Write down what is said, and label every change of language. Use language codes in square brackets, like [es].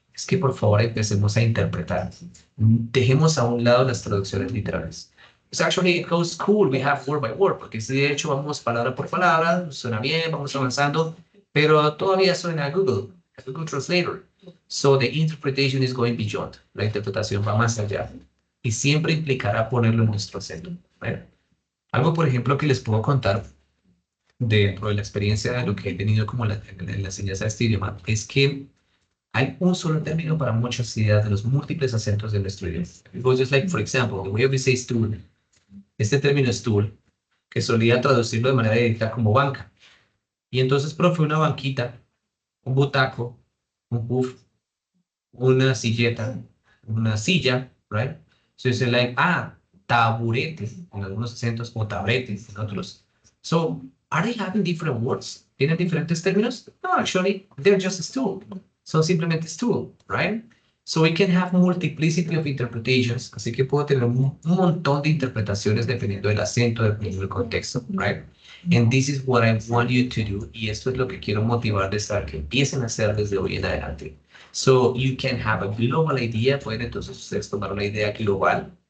[es] Es que por favor empecemos a interpretar. Dejemos a un lado las traducciones literales. [en] So actually it goes cool, we have word by word, [es] porque si de hecho vamos palabra por palabra, suena bien, vamos avanzando, pero todavía suena a Google Translator. [en] So the interpretation is going beyond. [es] La interpretación va más allá. Y siempre implicará ponerlo en nuestro acento. ¿Right? Algo, por ejemplo, que les puedo contar dentro de la experiencia de lo que he tenido como en la enseñanza de este idioma, es que hay un solo término para muchas ideas de los múltiples acentos de nuestro idioma. [en] Because just like, for example, the way we say stool, [es] este término stool, que solía traducirlo de manera directa como banca. Y entonces, profe, una banquita, un butaco, un puff, una silleta, una silla, right? [en] So you say like, [es] taburete, en algunos acentos, o tabrete en otros. [en] So, are they having different words? [es] ¿Tienen diferentes términos? [en] No, actually, they're just a stool. [es] Son simplemente stool, [en] right? So we can have multiplicity of interpretations. [es] Así que puedo tener un montón de interpretaciones dependiendo del acento, dependiendo del contexto, right? [en] And this is what I want you to do. [es] Y esto es lo que quiero motivarles a que empiecen a hacer desde hoy en adelante. [en] So you can have a global idea. [es] Pueden entonces ustedes tomar una idea global.